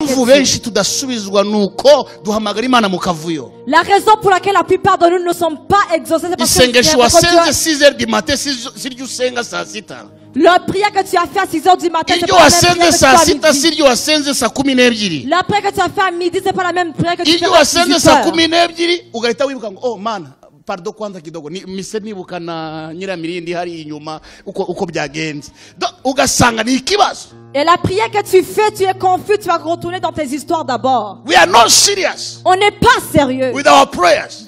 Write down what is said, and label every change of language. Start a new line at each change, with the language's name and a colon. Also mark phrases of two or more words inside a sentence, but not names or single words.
Kinyarwanda: impamvu benshi tudasubizwa nuko duhamagara Imana mu kavuyo.
French: La raison pour laquelle la plupart de nous ne sommes pas exaucés, c'est parce que
Kinyarwanda: Isengesho wasenze
French: 6h du matin
Kinyarwanda: siryo usenga saa sita.
French: la prière que tu as fait à 6h du matin, c'est
Kinyarwanda: Iryo
French: pas la même
Kinyarwanda: wasenze
French: prière que tu
Kinyarwanda: saa
French: as à
Kinyarwanda: sita
French: midi.
Kinyarwanda: siryo wasenze saa 12.
French: La prière que tu as fait à midi, c'est pas la même prière que tu fais
Kinyarwanda: Iryo
French: à
Kinyarwanda: wasenze saa
French: 18h.
Kinyarwanda: 12 ugahita wibuka ngo oh mana pardon
Swahili: kwanza kidogo
Kinyarwanda: ni mise nibuka na nyiramirindi hari inyuma uko byagenze. Ugasanga ni ikibazo.
French: Et la prière que tu fais, tu es confus, tu vas retourner dans tes histoires d'abord.
English: We are not serious
French: On n'est pas sérieux
English: with our prayers.